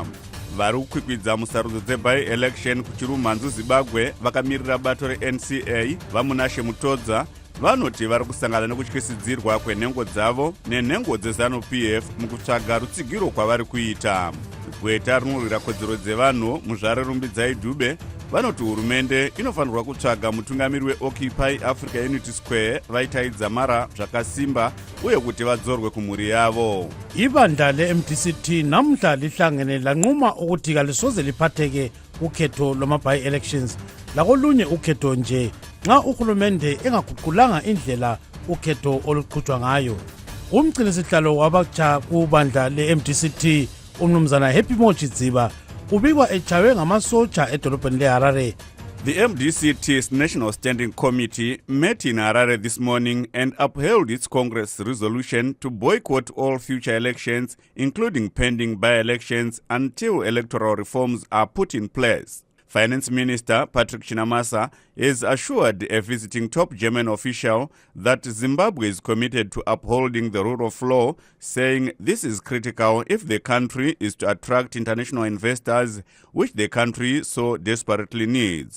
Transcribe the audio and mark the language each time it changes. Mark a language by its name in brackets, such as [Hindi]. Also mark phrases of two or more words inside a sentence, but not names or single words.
[Shona] Vari kukwikwidza musarudzo dzeby-election kuchirumhanzu Zimbabwe vakamirira bato reNCA vamunashe Mutodza vanoti vari kusangana nekutyisidzirwa kwenhengo dzavo nenhengo dzeZANU-PF mukutsvaga rutsigiro kwavari kuita. Gweta rinorwira kodzero dzevanhu muzvare Rumbidzai Dube vanoti hurumende inofanirwa kutsvaga mutungamiri weOccupy Africa Unity Square Vaitai Dzamara zvakasimba uye kuti vadzorwe kumhuri yavo. [North Ndebele] Ibandla leMDCT namhla lihlangene lanquma ukuthi kalisoze liphatheke ukhetho lwama-by-elections lakolunye ukhetho nje nxa uhulumende engaguqulanga indlela ukhetho oluqhutshwa ngayo. Umgcinisihlalo wabatsha kubandla leMDCT umnumzana Happy Mochidziba ubikwa echawe ngamasotsha edolobheni leHarare. [English] The MDCT's National Standing Committee met in Harare this morning and upheld its Congress resolution to boycott all future elections, including pending by-elections, until electoral reforms are put in place. Finance Minister Patrick Chinamasa has assured a visiting top German official that Zimbabwe is committed to upholding the rule of law, saying this is critical if the country is to attract international investors, which the country so desperately needs.